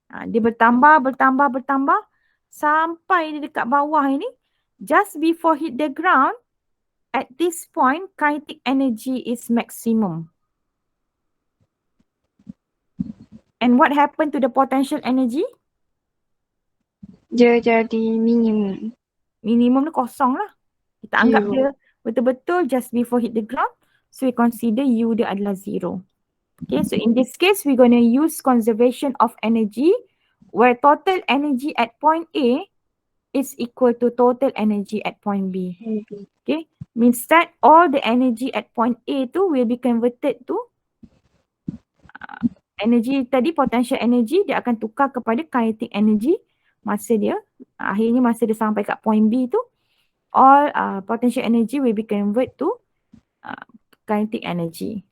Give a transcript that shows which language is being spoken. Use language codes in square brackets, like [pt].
[ms] Dia bertambah sampai dia dekat bawah ini. [en] Just before hit the ground, at this point, kinetic energy is maximum. And what happened to the potential energy? [ms] Dia jadi minimum. Minimum tu kosong lah. Kita anggap [en] Zero. [ms] dia betul-betul [en] just before hit the ground. So we consider U [ms] dia adalah [en] 0. Okay, so in this case, we're going to use conservation of energy where total energy at point A is equal to total energy at point B. Okay, means that all the energy at point A tu will be converted to energy tadi, potential energy, [ms] dia akan tukar kepada [en] kinetic energy [ms] masa dia, akhirnya masa dia sampai kat point B tu, [en] all potential energy will be converted to kinetic energy.